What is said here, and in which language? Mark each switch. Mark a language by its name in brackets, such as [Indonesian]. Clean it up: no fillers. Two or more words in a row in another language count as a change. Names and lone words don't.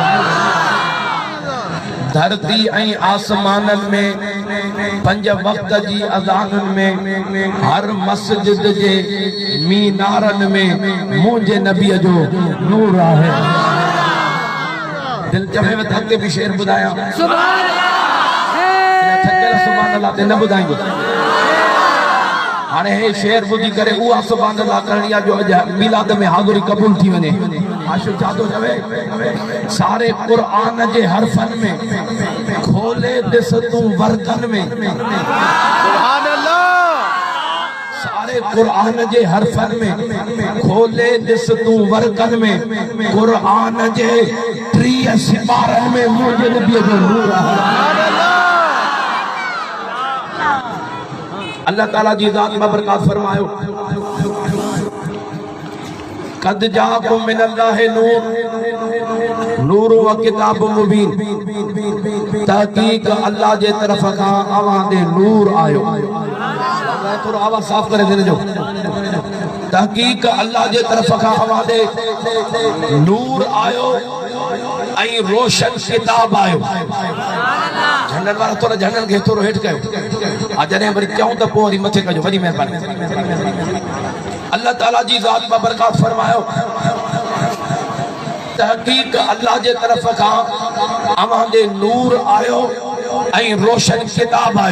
[Sindhi] धरती ऐं आसमानन में, पंज वक्त जी अज़ानन में, हर मस्जिद जे मीनारन में मुंहिंजे नबीअ जो नूर आहे। दिल चवे में थक के भी शेर बुधाया [Arabic] سبحان الله [Sindhi] ते न बुधाएंगे। हाने हे शेर बुधी करे उहा [Arabic] سبحان الله [Sindhi] करणी आहे जो मिलाद में हाज़िरी कबूल थी वने। आशिक़ जादो चवे सारे कुरान जे हरफन में खोले दिस तूं वर्कन में। [Arabic] سبحان الله. [Sindhi] सारे कुरान जे हरफन में खोले दिस तूं वर्कन में। कुरान जे 30 सिपारन में मुंहिंजे नबीअ जो नूर आहे। अल्लाह ताला जी ज़ात में बरकत फरमायो। [Arabic] قد جاءكم من الله نور، نور و كتاب مبين. [Sindhi] तहकीक अल्लाह जे तरफ खां अवां दे नूर आयो। थोड़ा आवाज साफ करे देने जो। तहकीक अल्लाह जे तरफ खां अवां दे नूर आयो ऐं रोशन किताब आयो। झंडन वाला थोड़ा झंडन खे थोरो हेठि कयो। जॾहिं वरी चऊं त पोइ वरी मथे कजो। वॾी महिरबानी। अल्लाह ताला जी ज़ात में बरकत फरमायो। तहकीक अल्लाह जे तरफ खां अवां दे नूर आयो ऐं रोशन किताब आयो।